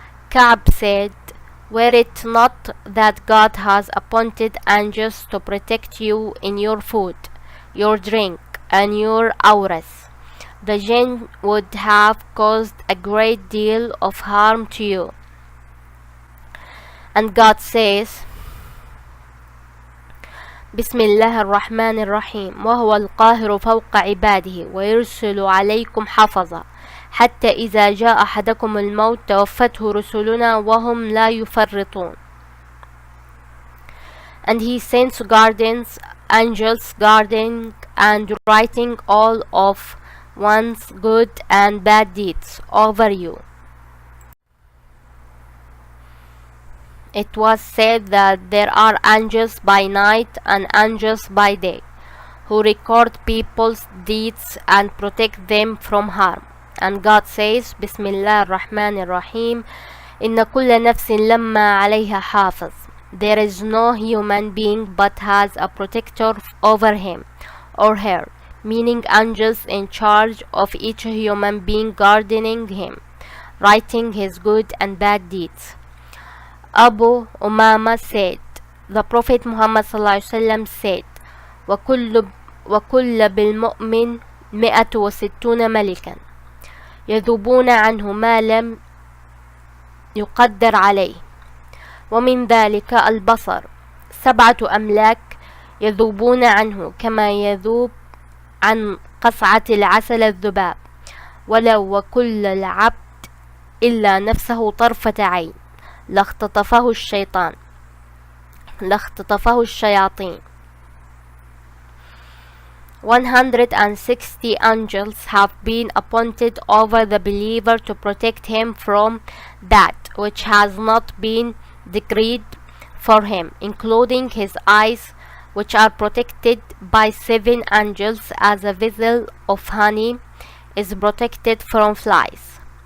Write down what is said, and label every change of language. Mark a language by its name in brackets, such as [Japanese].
[English] Ka'b said, were it not that God has appointed angels to protect you in your food, your drink, and your auras, the jinn would have caused a great deal of harm to you. And God says, [Arabic] بسم الله الرحمن الرحيم وهو القاهر فوق عباده ويرسل عليكم حفظا حتى إذا جاء أحدكم الموت توفته رسلنا وهم لا يفرطون. [English] And he sends guardians, angels guarding and writing all of one's good and bad deeds over you. It was said that there are angels by night and angels by day who record people's deeds and protect them from harm. And God says, [Arabic] Bismillah ar-Rahman ar-Rahim, إن كل نفس لما عليها حافظ. [English] There is no human being but has a protector over him or her, meaning angels in charge of each human being guarding him, writing his good and bad deeds. Abu Umama said, the Prophet Muhammad ﷺ said, [Arabic] وكل بالمؤمن 160 ملكا يذوبون عنه ما لم يقدر عليه، ومن ذلك البصر 7 أملاك يذوبون عنه كما يذوب عن قصعة العسل الذباب، ولو وكل العبد إلا نفسه طرفة عين لاختطفه الشياطين. [English] 160 angels have been appointed over the believer to protect him from that which has not been decreed for him, including his eyes, which are protected by 7 angels as a vessel of honey is protected from flies.